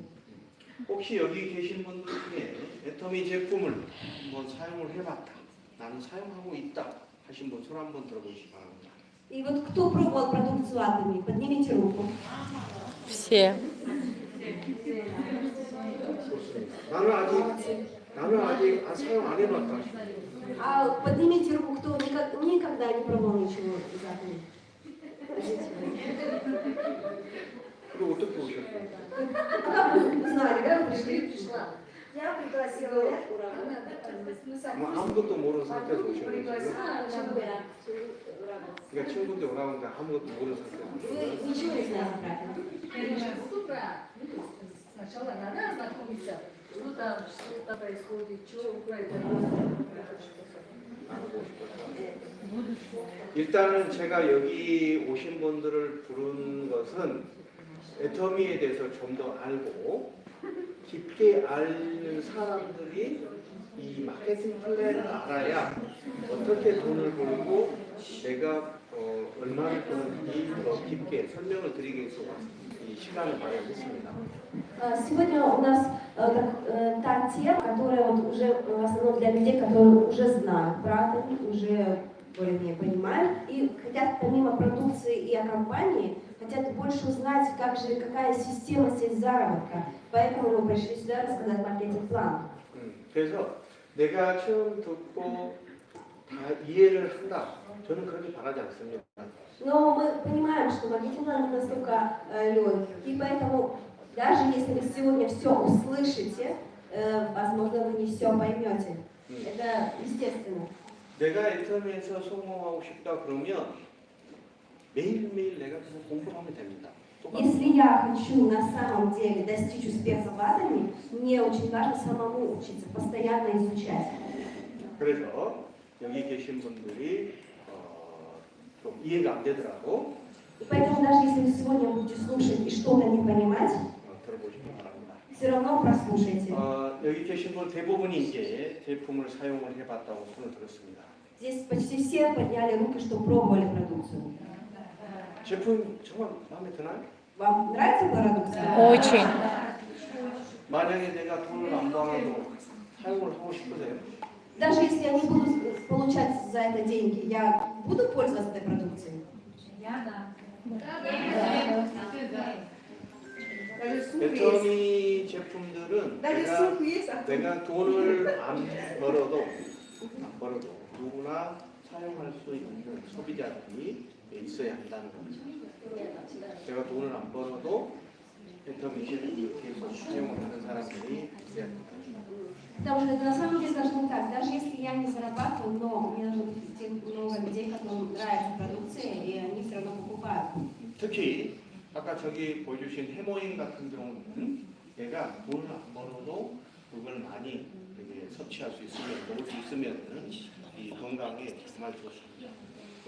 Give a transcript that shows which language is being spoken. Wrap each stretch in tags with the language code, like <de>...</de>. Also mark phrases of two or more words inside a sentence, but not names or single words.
<ko>혹시 여기 계신 분들 중에 애터미 제품을 한번 사용을 해봤다, 나는 사용하고 있다 하신 분 손 한번 들어보시기 바랍니다.</ko> <ru>И вот кто пробовал продукцию Atomy, поднимите руку. Все.</ru> <ko>나는 아직 사용 안 해봤다.</ko> <ru>А поднимите руку, кто никогда не пробовал ничего из Atomy.</ru> <ko>그리고 어떻게 오셨어요?</ko> <ru>Как вы знали, как вы пришли? Я пригласила.</ru> <ko>아무것도 모르는 상태에서 오셨어요. 그러니까 친구들 오라는데 아무것도 모르는 상태에서 오셨어요.</ko> <ru>Вы ничего не знаете про это. Сначала надо ознакомиться, что там, что происходит, что происходит.</ru> <ko>일단은 제가 여기 오신 분들을 부른 것은 애터미에 대해서 좀 더 알고 깊게 아는 사람들이 이 마케팅 플랜을 알아야 어떻게 돈을 벌고 내가 얼마를 버는지 더 깊게 설명을 드리기 위해서 이 시간을 마련했습니다.</ko> <ru>Сегодня у нас та тема, которая вот уже в основном для людей, которые уже знают про это, уже более-менее понимают и хотят помимо продукции и о компании, хотят больше узнать, какая система здесь заработка. Поэтому мы пришли сюда рассказать маркетинг-план.</ru> <ko>그래서 내가 처음 듣고 다 이해를 한다. 저는 그렇게 바라지 않습니다.</ko> <ru>Но мы понимаем, что маркетинг-план не настолько легкий, и поэтому даже если вы сегодня все услышите, возможно, вы не все поймете. Это естественно.</ru> <ko>내가 애터미에서 성공하고 싶다 그러면 매일매일 내가 그냥 공부를 하면 됩니다.</ko> <ru>Если я хочу на самом деле достичь успеха в Atomy, мне очень важно самому учиться, постоянно изучать.</ru> <ko>그래서 여기 계신 분들이 좀 이해가 안 되더라도</ko> <ru>И поэтому даже если вы сегодня будете слушать и что-то не понимать,</ru> <ko>들어보시기 바랍니다.</ko> <ru>все равно прослушайте.</ru> <ko>여기 계신 분 대부분이 이제 제품을 사용을 해봤다고 손을 들었습니다.</ko> <ru>Здесь почти все подняли руки, что пробовали продукцию.</ru> <ko>제품 정말 마음에 드나요?</ko> <ru>Вам нравится продукция? Очень.</ru> <ko>만약에 내가 돈을 안 벌어도 사용을 하고 싶으세요?</ko> <ru>Даже если я не буду получать за это деньги, я буду пользоваться этой продукцией? Я да.</ru> <ko>애터미 제품들은 내가 돈을 안 벌어도 누구나 사용할 수 있는 소비자들이 있어야 한다는 거죠. 제가 돈을 안 벌어도 애터미 제품을 이렇게 사용을 하는 사람들이 있어야 한다.</ko> <ru>Потому что это на самом деле должно так. Даже если я не зарабатываю, но мне нужно много людей, которым нравится продукция, и они все равно покупают.</ru> <ko>특히 아까 저기 보여주신 해모임 같은 경우는 내가 돈을 안 벌어도 그걸 많이 이렇게 섭취할 수 있으면 먹을 수 있으면 이 건강에 정말 좋습니다.</ko>